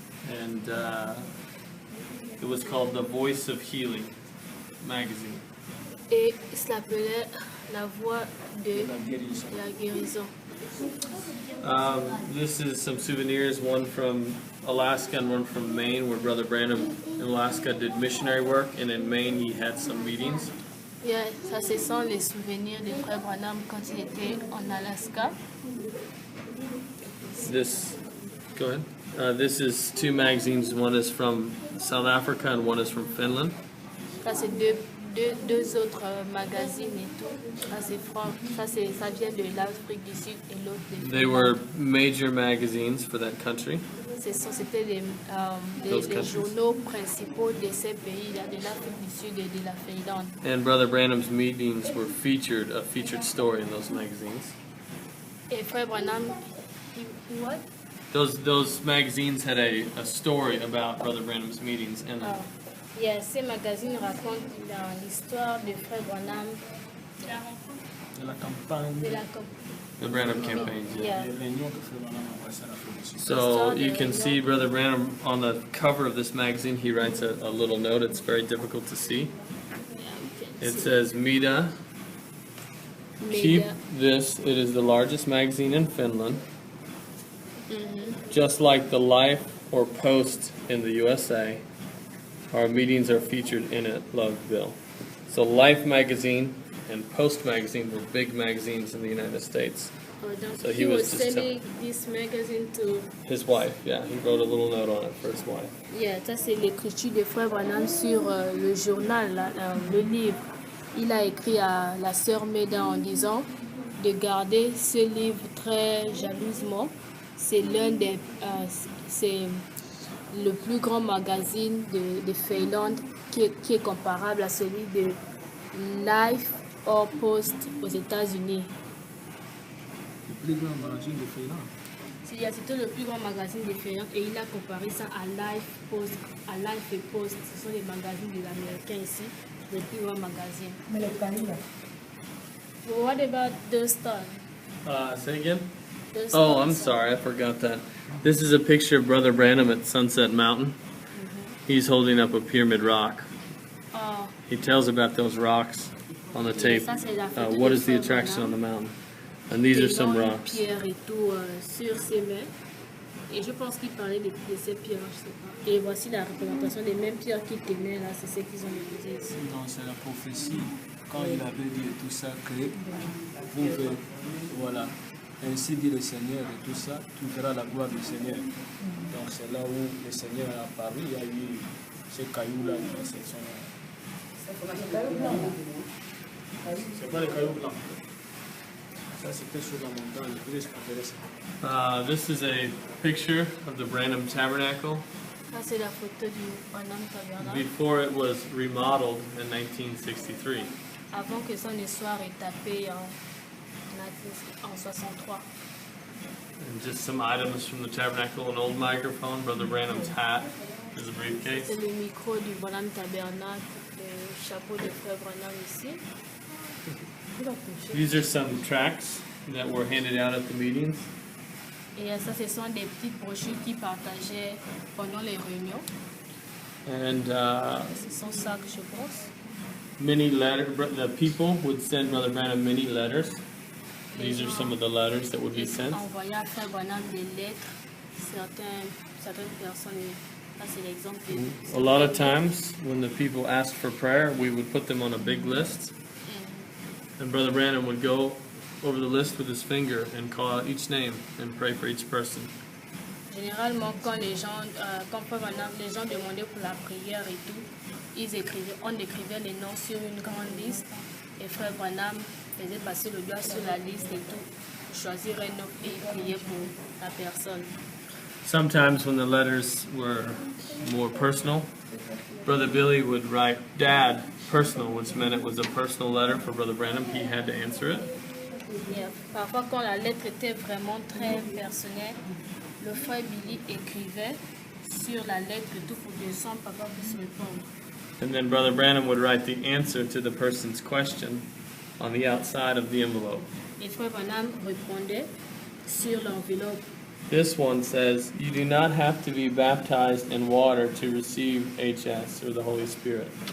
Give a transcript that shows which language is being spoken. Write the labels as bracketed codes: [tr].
[en] And it was called the Voice of Healing magazine. [fr] Et il s'appelait La Voix de La guérison. la guérison. [en] This is some souvenirs, one from Alaska and one from Maine, where Brother Branham in Alaska did missionary work, and in Maine he had some meetings. [fr] Yeah, ça, ce sont les souvenirs de Frère Branham quand il était en Alaska. [en] Go ahead. This is two magazines. One is from South Africa and one is from Finland. [fr] Ça, c'est deux autres magazines et tout. Ça vient de l'Afrique du Sud et l'autre de [en] They were major magazines for that country. [fr] C'était les journaux principaux de ces pays-là, de l'Afrique du Sud et de la Finlande. [en] And Brother Branham's meetings were a featured story in those magazines. [fr] Et Frère Branham, [en] what? Those magazines had a story about Brother Branham's meetings in them. [fr] Yeah, ces magazines racontent l'histoire de Frère Branham, De la campagne, de la [en] The Branham campaigns. Yeah. [fr] les réunions que Frère Branham a passées à l'Afrique du Sud. [en] So you can see Brother Branham on the cover of this magazine. He writes a little note. It's very difficult to see. It says, Mida, keep this. It is the largest magazine in Finland. Just like the Life or Post in the USA, our meetings are featured in it, Love Bill. So Life magazine and Post magazine were big magazines in the United States. So he was sending this magazine to His wife, yeah, he wrote a little note on it for his wife. [fr] Yeah, ça c'est l'écriture de Frère Branham sur le journal, le livre. Il a écrit à la sœur Méda en disant de garder ce livre très jalousement. C'est c'est le plus grand magazine de Finlande qui est comparable à celui de Life or Post aux États-Unis. Le plus grand magazine de Finlande. C'était le plus grand magazine de Finlande et il a comparé ça à Life et Post. Ce sont les magazines des Américains ici, les plus grands magazines. [en] What about the Star? Say again? The Oh, Star. I'm sorry, I forgot that. This is a picture of Brother Branham at Sunset Mountain. He's holding up a pyramid rock. Oh, He tells about those rocks on the tape. [fr] ça, c'est la photo [en] What [fr] de [en] is the [fr] Frère [en] attraction on [fr] Branham. [en] the mountain? And these are some [fr] Des [en] rocks. [fr] pierres et tout sur ses mains. Et je pense qu'il parlait de ces pierres, je sais pas. Et voici la représentation des mêmes pierres qu'il tenait là, c'est ce qu'ils ont déposé ici. Donc c'est la prophétie, quand il avait dit tout ça, que vous verrez, voilà, ainsi dit le Seigneur et tout ça, tu verras la gloire du Seigneur. Donc c'est là où le Seigneur a apparu, il y a eu ces cailloux-là, c'est pas les cailloux blancs. Ça c'était sur la montagne, je vous expliquerai ça. [en] This is a picture of the Branham Tabernacle [fr] Ça c'est la photo du Branham Tabernacle. [en] before it was remodeled in 1963. [fr] Avant que ça ne soit retapé en 63. [en] And just some items from the tabernacle, an old microphone, Brother Branham's hat, his briefcase. [fr] C'est le micro du Branham Tabernacle, le chapeau de Frère Branham ici. [en] These are some tracts that were handed out at the meetings. [fr] Et ça, ce sont des petites brochures qu'ils partageaient pendant les réunions. [en] And [fr] Ce sont ça que je pense. [en] many letters, the people would send Brother Branham many letters. These are some of the letters that would be sent. [fr] Envoyer à Frère Branham des lettres. Certaines personnes, ça c'est l'exemple. [en] A lot of times, when the people asked for prayer, we would put them on a big list. And Brother Branham would go over the list with his finger and call out each name and pray for each person. [fr] Généralement, quand les gens demandaient pour la prière et tout, on écrivait les noms sur une grande liste et Frère Branham faisait passer le doigt sur la liste et tout, choisir un nom et prier pour la personne. [en] Sometimes when the letters were more personal, Brother Billy would write Dad personal, which meant it was a personal letter for Brother Branham. He had to answer it. [fr] Et parfois, quand la lettre était vraiment très personnelle, le frère Billy écrivait sur la lettre tout pour que son papa puisse répondre. [en] And then Brother Branham would write the answer to the person's question on the outside of the envelope. [fr] Et Frère Branham répondait sur l'enveloppe. [en] This one says, you do not have to be baptized in water to receive HS, or the Holy Spirit.